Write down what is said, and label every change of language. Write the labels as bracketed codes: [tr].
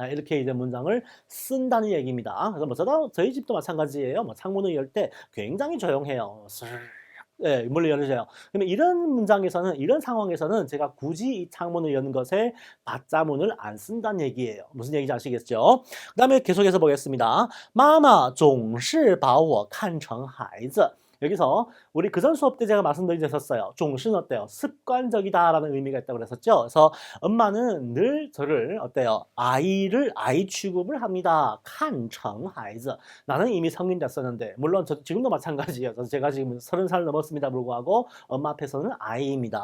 [ko] 이렇게 이제 문장을 쓴다는 얘기입니다. 그래서 저희 집도 마찬가지예요. 창문을 열 때 굉장히 조용해요. 예, 문을 열으세요. 그러면 이런 문장에서는, 이런 상황에서는 제가 굳이 이 창문을 여는 것에 받자문을 안 쓴다는 얘기예요. 무슨 얘기인지 아시겠죠? 그 다음에 계속해서 보겠습니다. [zh] 妈妈总是把我看成孩子. [ko] 여기서 우리 그전 수업 때 제가 말씀드린 적 있었어요. 종신 어때요? 습관적이다라는 의미가 있다고 그랬었죠. 그래서 엄마는 늘 저를 어때요? 아이 취급을 합니다. [zh] 看成孩子. [ko] 나는 이미 성인 됐었는데, 물론 지금도 마찬가지예요. 제가 지금 30살 넘었습니다 불구하고 엄마 앞에서는 아이입니다.